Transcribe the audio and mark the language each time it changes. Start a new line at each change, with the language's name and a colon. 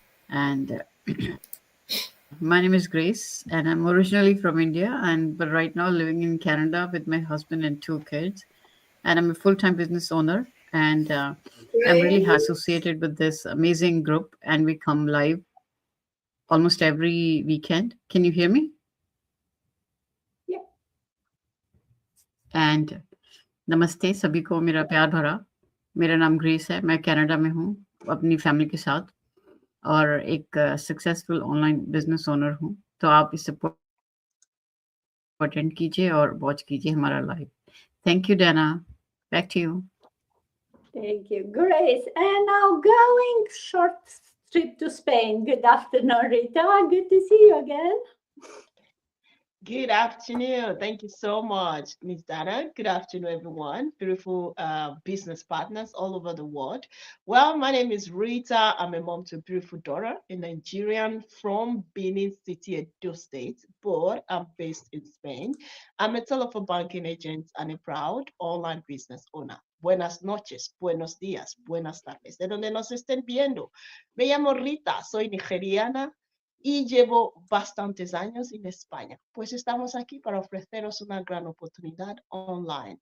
English: And my name is Grace, and I'm originally from India, but right now living in Canada with my husband and 2 kids. And I'm a full-time business owner, and I'm really associated with this amazing group. And we come live almost every weekend. Can you hear me? Yeah.
Hindi: And नमस्ते सभी को मेरा प्यार भरा। मेरा नाम grace है, मैं कनाडा में हूँ अपनी फैमिली के साथ और एक सक्सेसफुल ऑनलाइन बिजनेस ओनर हूँ। तो आप इसे अटेंड कीजिए और वॉच कीजिए हमारा live.
English: Thank you Dana, back to you. Thank you, Grace. And now going short trip to Spain. Good afternoon, Rita. Good to see you again. Good afternoon. Thank you so much, Ms. Dana. Good afternoon, everyone. Beautiful business partners all over the world. Well, my name is Rita. I'm a mom to a beautiful daughter, a Nigerian from Benin City, Edo State, but I'm based in Spain. I'm a telephone banking agent and a proud online business owner.
Spanish: Buenas noches, buenos días, buenas tardes. De donde nos estén viendo. Me llamo Rita, soy nigeriana y llevo bastantes años en España. Pues estamos aquí para ofreceros una gran oportunidad online.